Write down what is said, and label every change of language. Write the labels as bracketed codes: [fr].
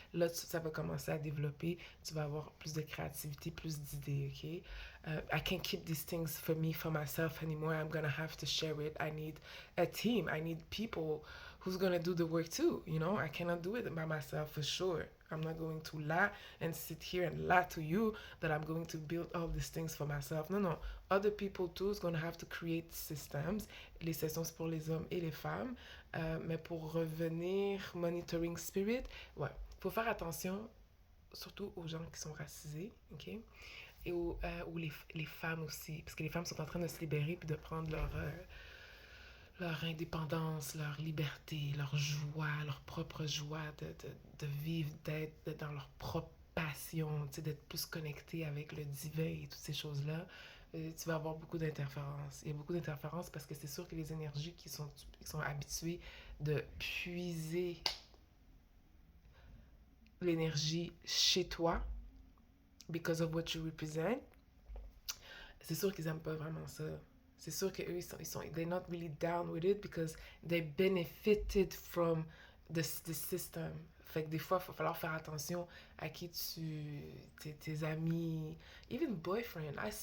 [fr] Là, ça va commencer à développer. Tu vas avoir plus de créativité, plus d'idées, ok? [en] I can't keep these things for me, for myself anymore. I'm gonna have to share it. I need a team. I need people who's gonna do the work too, you know? I cannot do it by myself for sure. I'm not going to lie and sit here and lie to you that I'm going to build all these things for myself. No, no. Other people too is going to have to create systems. [fr] Les sessions, c'est pour les hommes et les femmes. Mais pour revenir, monitoring spirit, ouais, il faut faire attention, surtout aux gens qui sont racisés, ok? Et aux les femmes aussi, parce que les femmes sont en train de se libérer puis de prendre leur indépendance, leur liberté, leur joie, leur propre joie de vivre, d'être dans leur propre passion, d'être plus connecté avec le divin et toutes ces choses-là. Tu vas avoir beaucoup d'interférences. Il y a beaucoup d'interférences parce que c'est sûr que les énergies qui sont habituées de puiser l'énergie chez toi, [en] because of what you represent, [fr] c'est sûr qu'ils aiment pas vraiment ça. C'est sûr qu'eux, [en] they're not really down with it because they benefited from the system. [fr] Fait que des fois, il va falloir faire attention à qui tes amis, [en] even boyfriend.